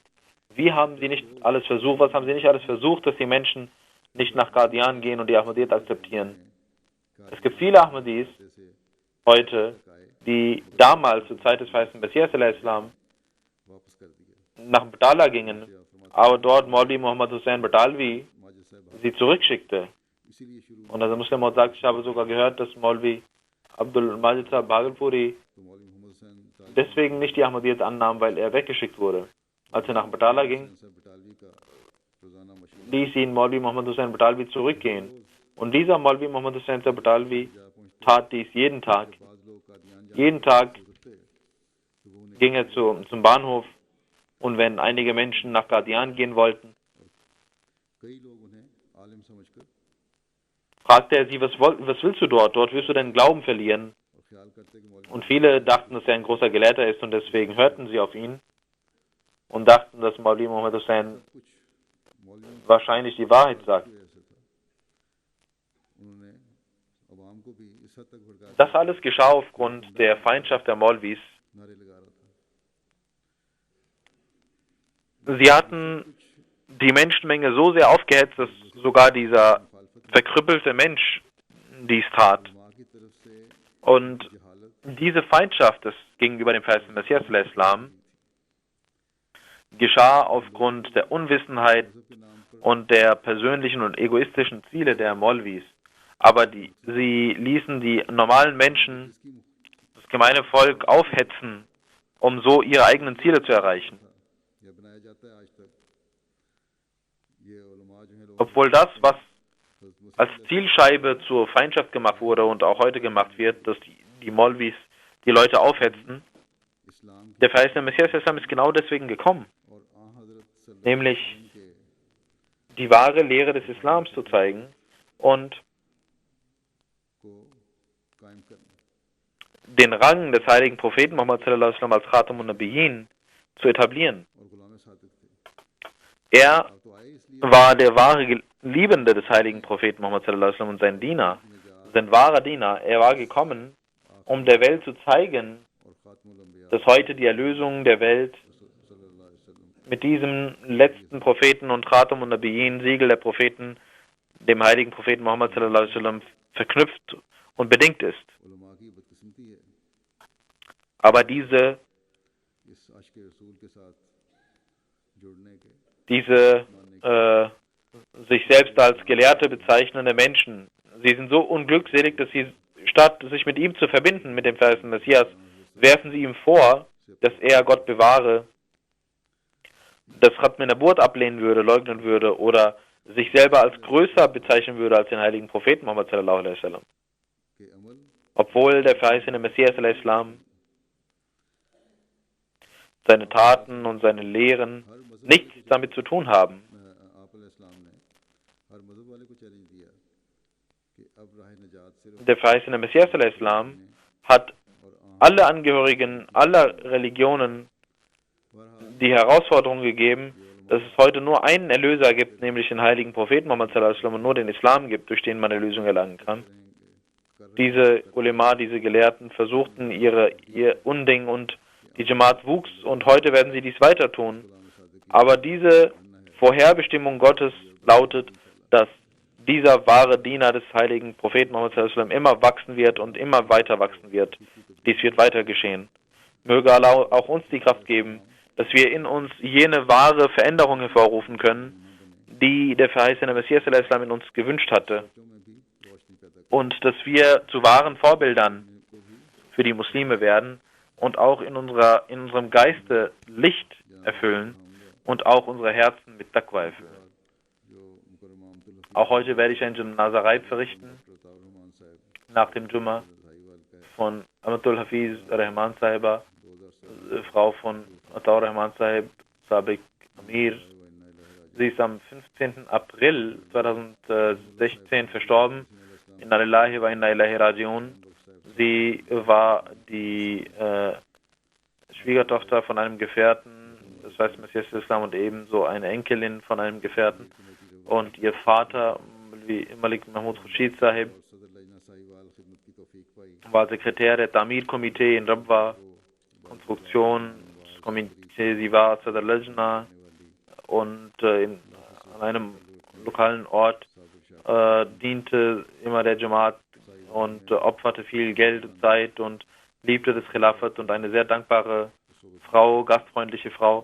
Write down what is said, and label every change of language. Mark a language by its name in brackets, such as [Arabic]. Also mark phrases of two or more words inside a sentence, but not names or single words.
[German] Wie haben sie nicht alles versucht? Was haben sie nicht alles versucht, dass die Menschen nicht nach Qadian gehen und die Ahmadiyyat akzeptieren? Es gibt viele Ahmadis heute, die damals zur Zeit des verheißenen Messias Islam nach Abdallah gingen aber dort Maulvi Muhammad Hussain Batalvi [Urdu] ماجد صاحب [German] sie zurückschickte. [Urdu] اسی لیے شروع [German] Und also Muslim Maud sagt, ich habe sogar gehört, dass Maulvi Abdul Majid Sahib Bhagalpuri [Urdu] تو مولوی محمد حسین [German] deswegen nicht die Ahmadiyyat annahm, weil er weggeschickt wurde. Als er nach Batala ging, [Urdu] صاحب بٹالوی کا روزانہ مشورہ [German] ließ ihn Maulvi Muhammad Hussain Batalvi zurückgehen. Und dieser Maulvi Muhammad Hussain Batalvi tat dies jeden Tag. [Urdu] بعض لوگ قادیان [German] Jeden Tag [Urdu] گزرتے تو وہ انہیں [German] ging er zum Bahnhof, und wenn einige Menschen nach Qadian gehen wollten, [Urdu] کئی لوگ انہیں عالم سمجھ کر [German] fragte er sie, was willst du dort? Dort wirst du deinen Glauben verlieren. [Urdu] اور خیال کرتے کہ مولوی [German] Und viele dachten, dass er ein großer Gelehrter ist, und deswegen hörten sie auf ihn und dachten, dass Maulvi Muhammad Hussain [Urdu] کچھ مولوی [German] wahrscheinlich die Wahrheit sagt. [Urdu] کی وجہ سے تھا انہوں نے عوام کو بھی اس حد تک بھڑکا [German] Das alles geschah aufgrund der Feindschaft der Maulvis. [Urdu] نعرے لگا رہا تھا [German] Sie hatten die Menschenmenge so sehr aufgehetzt, dass sogar dieser verkrüppelte Mensch dies tat. [Urdu] ماں کی طرف سے [German] Und [Urdu] जहालत [German] diese Feindschaft des gegenüber dem verheißenen Messias al-Islam geschah aufgrund der Unwissenheit [Urdu] کے نام پر [German] und der persönlichen und egoistischen Ziele der Maulvis. Aber sie ließen die normalen Menschen, [Urdu] इसकी [German] das gemeine Volk, aufhetzen, um so ihre eigenen Ziele zu erreichen. [Urdu] یا بنایا جاتا ہے آج تک یہ علماء جو ہے لوگ [German] Obwohl das, was als Zielscheibe zur Feindschaft gemacht wurde und auch heute gemacht wird, dass die Maulvis die Leute aufhetzen, [Urdu] इस्लाम [German] der verheißene Messias al-Islam ist genau deswegen gekommen, [Urdu] اور آں حضرت صلی اللہ [German] nämlich [Urdu] के [German] die wahre Lehre des Islams zu zeigen und [Urdu] کو قائم کرنا [German] den Rang des heiligen Propheten Muhammad [Arabic] صلى الله عليه وسلم [German] als [Arabic] خاتم النبيين [German] zu etablieren. [Urdu] اور غلام صادق تھے [German] Er [Urdu] آپ تو آئے اس لیے [German] war der wahre Liebende des heiligen Propheten Muhammad [Arabic] صلى الله عليه وسلم [German] und sein Diener, sein wahrer Diener. Er war gekommen, um der Welt zu zeigen, [Urdu] اور خاتم الانبیاء [German] dass heute die Erlösung der Welt [Arabic] صلى الله عليه وسلم [German] mit diesem letzten Propheten und [Arabic] خاتم النبيين, [German] Siegel der Propheten, dem heiligen Propheten Muhammad [Arabic] صلى الله عليه وسلم, [German] verknüpft und bedingt ist. [Urdu] علماء کی بدقسمتی ہے [German] Aber diese [Urdu] اس اشک رسول کے ساتھ جڑنے کے [German] sich selbst als Gelehrte bezeichnende Menschen, sie sind so unglückselig, dass sie, statt sich mit ihm zu verbinden, mit dem verheißenen Messias, werfen sie ihm vor, dass er, Gott bewahre, das [Arabic] ختم النبوة [German] ablehnen würde, leugnen würde oder sich selber als größer bezeichnen würde als den heiligen Propheten Muhammad [Arabic] صلى الله عليه وسلم. [Urdu] کے عمل [German] Obwohl der verheißene Messias al-Islam seine Taten und seine Lehren nichts damit zu tun haben. [Urdu] آپ علیہ السلام نے ہر مذہب والے کو چیلنج دیا کہ اب راہ نجات صرف [German] Der verheißene Messias al-Islam hat [Urdu] और [German] alle Angehörigen aller Religionen die Herausforderung gegeben, dass es heute nur einen Erlöser gibt, nämlich den heiligen Propheten Muhammad [Arabic] صلى الله عليه وسلم, [German] und nur den Islam gibt, durch den man Erlösung erlangen kann. Diese Ulema, diese Gelehrten versuchten ihr Unding, und die Jamaat wuchs, und heute werden sie dies weiter tun. Aber diese Vorherbestimmung Gottes lautet, dass dieser wahre Diener des heiligen Propheten Muhammad [Arabic] صلى الله عليه وسلم [German] immer wachsen wird und immer weiter wachsen wird. Dies wird weiter geschehen. Möge Allah auch uns die Kraft geben, dass wir in uns jene wahre Veränderung hervorrufen können, die der verheißene Messias [Arabic] صلى الله عليه وسلم [German] in uns gewünscht hatte, und dass wir zu wahren Vorbildern für die Muslime werden und auch in unserem Geiste Licht erfüllen und auch unsere Herzen mit Taqwa erfüllen. Auch heute werde ich ein [Urdu] جنازہ غائب [German] verrichten, nach dem Jumma, von Amatul Hafiz Rahman Sahiba, Frau von Ataur Rahman Sahib, [Urdu] سابق امیر. [German] Sie ist am 15. April 2016 verstorben. [Arabic] إنا لله وإنا إليه راجعون. [German] Sie war die Schwiegertochter von einem Gefährten, das heißt Messias Islam, und ebenso eine Enkelin von einem Gefährten. Und ihr Vater, wie Malik Mahmud Khurshid Sahib, war Sekretär der Tamir-Komitee in Rabwa, Konstruktionskomitee, sie war [Urdu] صدر لجنہ, [German] und an einem lokalen Ort diente immer der Jamaat und opferte viel Geld und Zeit und liebte das Khilafat, und eine sehr dankbare Frau, gastfreundliche Frau.